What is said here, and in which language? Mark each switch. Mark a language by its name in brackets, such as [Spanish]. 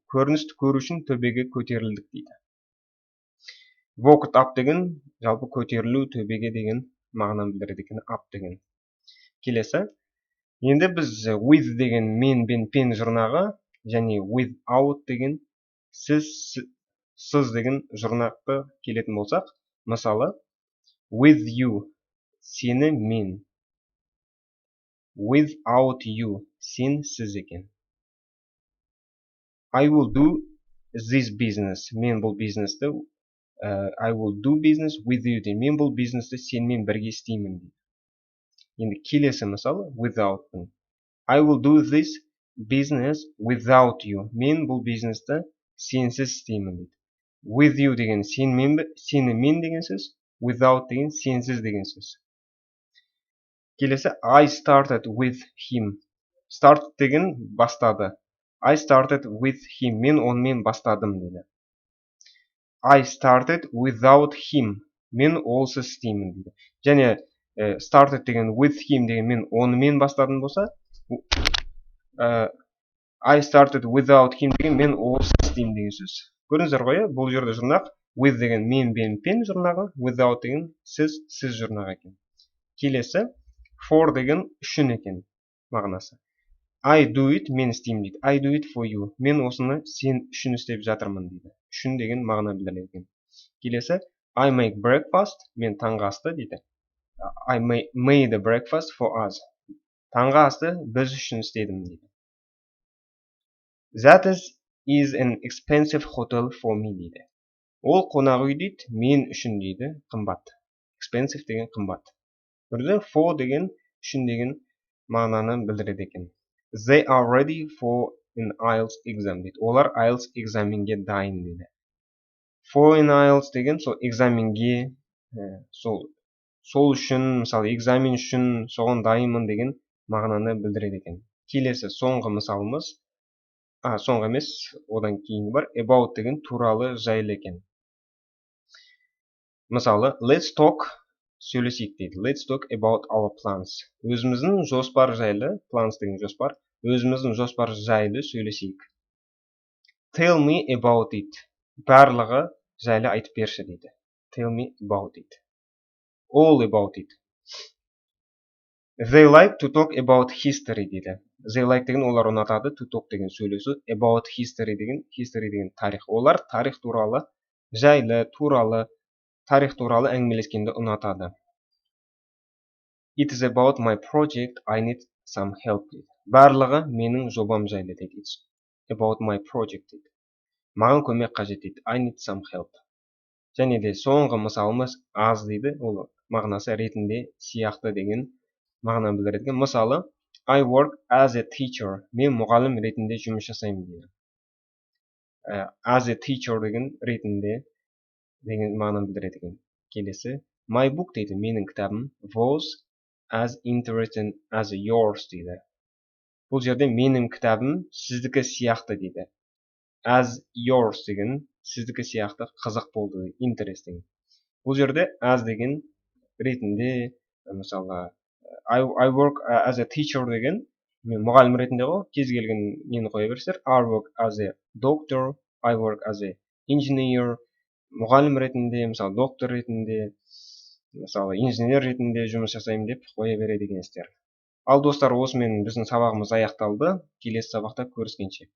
[Kazakh] Көріністі көру үшін төбеге көтерілдік дейді. [English] Walked up [Kazakh] деген жалпы көтерілу, төбеге деген мағынаны білдіреді екен, up деген. Келесі. Енді біз with деген мен бен пен жұрнағы және without деген сіз деген жұрнақты келетін болсақ, мысалы, [English] with you [Kazakh] сені мен. [English] Without you [Kazakh] сен сіз екен. [English] I will do this business. [Kazakh] Мен бұл бизнесті [English] I will do business with you. [Kazakh] Мен бұл бизнесті сенімен бірге істеймін. Енді келесі мысалы without. [English] I will do this business without you. [Kazakh] Мен бұл бизнесті сенсіз істеймін. [English] With you [Kazakh] деген сенімен деген сөз. Without деген сенсіз деген сөз. [English] Келесі I started with him. [Kazakh] Start деген бастады. [English] I started with him. [Kazakh] Мен онымен бастадым дейді. [English] I started without him. [Kazakh] Мен олсыз істеймін дейді. Және started деген [English] with him [Kazakh] деген мен онымен бастадым болса, [English] I started without him [Kazakh] деген мен олсыз істеймін деген сөз. Көрдіңіздер ғой, бұл жерде жұрнақ with деген мен бен пен жұрнағы, without деген сіз жұрнағы екен. Келесі for деген үшін екен мағынасы. [English] I do it, [Kazakh] мен істеймін дейді. [English] I do it for you. [Kazakh] Мен осыны сен үшін істеп жатырмын дейді. Үшін деген мағына білдіреді екен. Келесі, [English] I make breakfast, [Kazakh] мен таңғы асты дейді. [English] I made a breakfast for us. [Kazakh] Таңғы асты біз үшін істедім дейді. [English] That is an expensive hotel for me [Kazakh] дейді. Ол қонақ үй дейді, мен үшін дейді, қымбат. Expensive деген қымбат. Көрдіңіздер, for деген үшін деген мағынаны білдіреді екен. [English] They are ready for an IELTS exam [Kazakh] дейді. Олар IELTS экзаменге дайын дейді. [English] For an IELTS [Kazakh] деген сол экзаменге, сол үшін, мысалы экзамен үшін соған дайынмын деген мағынаны білдіреді екен. Келесі соңғы мысалымыз, соңғы емес, одан кейін бар, about деген туралы жайлы екен. Мысалы, [English] let's talk, [Kazakh] сөйлесейік дейді. [English] Let's talk about our plans. [Kazakh] Өзіміздің жоспар жайлы, plans деген жоспар, өзіміздің жоспар жайлы сөйлесейік. [English] Tell me about it. [Kazakh] Барлығы жайлы айтып берші дейді. [English] Tell me about it. All about it. They like to talk about history [Kazakh] дейді. [English] They like [Kazakh] деген олар ұнатады, [English] to talk [Kazakh] деген сөйлесу, [English] about history [Kazakh] деген тарих. Олар тарих туралы, жайлы, тарих туралы әңгімелескенді ұнатады. [English] It is about my project, I need some help [Kazakh] дейді. Барлығы менің жобам жайлы дейді. [English] It's about my project [Kazakh] дейді. Маған көмек қажет дейді. [English] I need some help. [Kazakh] Және де соңғы мысалымыз аз дейді. Ол мағынасы ретінде сияқты деген мағынаны білдіреді. [English] Мысалы, I work as a teacher. [Kazakh] Мен мұғалім ретінде жұмыс жасаймын дейді. [English] As a teacher [Kazakh] деген ретінде деген мағынаны білдіреді. Келесі, [English] my book [Kazakh] дейді. Менің кітабым [English] was as interesting as yours [Kazakh] дейді. Бұл жерде менің кітабым сіздікі сияқты дейді. [English] as yours [Kazakh] деген сіздікі сияқты қызық болды, interesting. Бұл жерде as деген ретінде, мысалы [English] I work as a teacher [Kazakh] деген, мен мұғалім ретінде ғой, кез келген нені қоя берсіздер. [English] I work as a doctor, I work as a engineer. [Kazakh] Мұғалім ретінде, мысалы доктор ретінде, мысалы инженер ретінде жұмыс жасаймын деп қоя береді екенсіздер. Ал достар, осымен біздің сабағымыз аяқталды. Келесі сабақта көріскенше.